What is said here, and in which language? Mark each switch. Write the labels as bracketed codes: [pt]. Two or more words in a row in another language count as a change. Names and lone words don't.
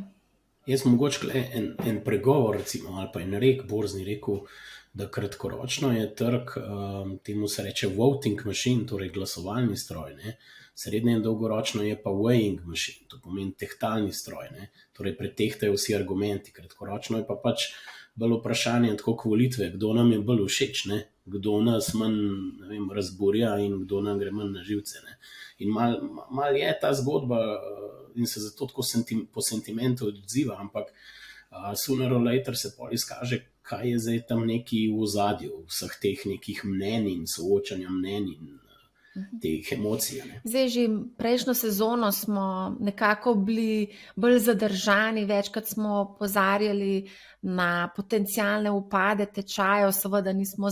[sl] Jaz mogoče en pregovor, recimo, ali pa en borzni rekel, da kratkoročno je trg, temu se reče [en] voting machine, [sl] torej glasovalni stroj, srednje in dolgoročno je pa [en] weighing machine, [sl] to pomeni tehtalni stroj, torej pretehtajo vsi argumenti, kratkoročno je pa pač bolj vprašanje, tako kot volitve, kdo nam je bolj všeč, kdo nas manj razburja in kdo nam gre manj na živce. In mal je ta zgodba in se zato tako po sentimentu odziva, ampak [en] sooner or later [sl] se pol izkaže, kaj je zdaj tam neki v ozadju vseh teh nekih mnenj in soočanja mnenj in teh emocij. Zdaj že prejšnjo sezono smo nekako bili bolj zadržani, večkrat smo opozarjali na potencialne upade tečajev, seveda nismo